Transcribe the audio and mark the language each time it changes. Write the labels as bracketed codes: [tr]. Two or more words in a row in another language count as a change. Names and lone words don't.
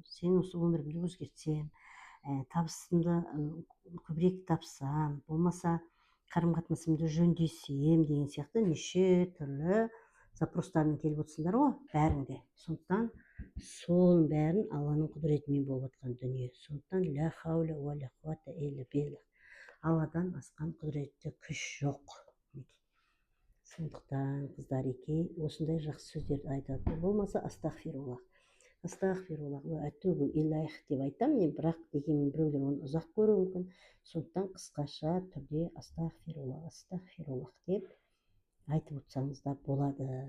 [kk] Сен осы өмірімді өзгертсем, табысымды көбірек тапсам, болмаса қарым-қатынасымды жөндесем деген сияқты неше түрлі запростармен келіп отырсыңдар ғой, бәрінде. Сондықтан соның бәрін Алланың құдіретімен болып жатқан дүние. [ar] سندقتان لا حول ولا قوة إلا بالله. [kk] Алладан асқан құдіретті күш жоқ. Сондықтан қыздареке осындай жақсы сөздерді айтады. Болмаса астағфируллах. [ar] أستغفر الله وأتوب إليه [kk] деп айтамын мен, бірақ дегенмен біреулер оны ұзақ көруі мүмкін. Сондықтан қысқаша түрде астағфируллах, астағфируллах деп айтып отырсаңыз да болады.